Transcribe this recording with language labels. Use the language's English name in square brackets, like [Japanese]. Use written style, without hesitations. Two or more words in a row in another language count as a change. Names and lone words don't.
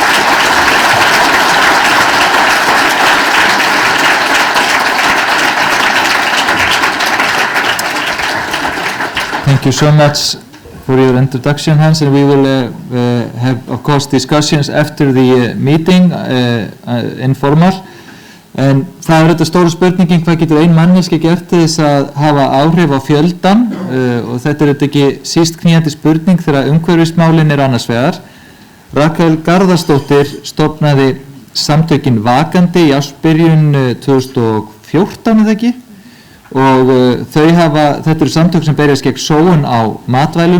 [English] Thank you so much for your introduction, Hans, and we will have, of course, discussions after the meeting, informal. [Icelandic] En það þetta stóra spurningin, hvað getur ein manneskja gert til þess að hafa áhrif á fjöldan, og þetta þetta ekki síst knýjandi spurning þegar umhverfismálin annars vegar. Rakel Garðarsdóttir stofnaði samtökin Vakandi í ársbyrjun 2014 eða ekki, og þetta eru samtök sem berjast gegn sóun á matvælum.